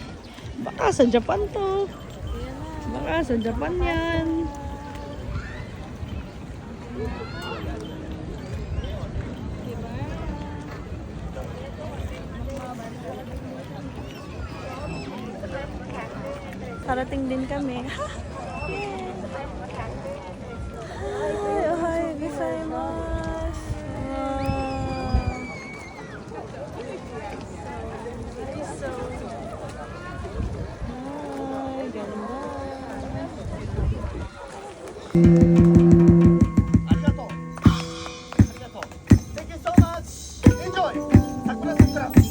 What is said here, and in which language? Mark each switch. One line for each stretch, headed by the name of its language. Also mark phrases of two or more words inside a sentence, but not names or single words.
Filipino: Baka sa Japan to. Baka sa Japan yan. Parating din kami.
Japanese: Hi, おはようございます.
Filipino: Ay, ganda.
Japanese: ありがとう。ありがとう。
English: Thank you so much. Enjoy.
Japanese: 桜桜。